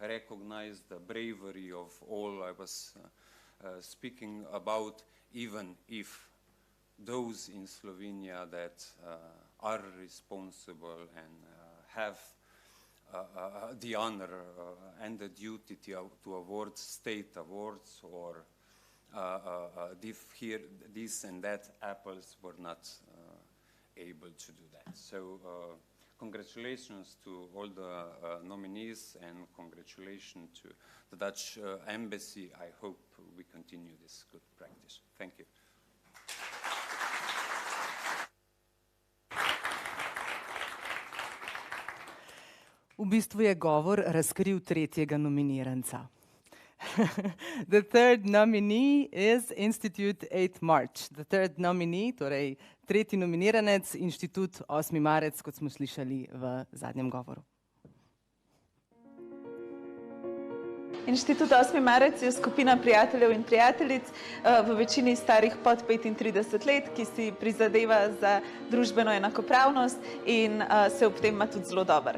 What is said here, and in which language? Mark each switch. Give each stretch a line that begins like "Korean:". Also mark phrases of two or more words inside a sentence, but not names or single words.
English: recognize the bravery of all I was speaking about, even if those in Slovenia that are responsible and have the honor and the duty to award state awards or here this and that apples were not able to do that. So congratulations to all the nominees and congratulations to the Dutch Embassy. I hope we continue this good practice. Thank you.
Slovenian: V bistvu je govor razkril tretjega nominiranca.
English: The third nominee is Institute 8 March. The third nominee,
Slovenian: torej tretji nominiranec, Inštitut 8. marec, kot smo slišali v zadnjem govoru. Inštitut 8. marec je skupina prijateljev in prijateljic, v večini starih pod 35 let, ki si prizadeva za družbeno enakopravnost in se ob tem ima tudi zelo dober.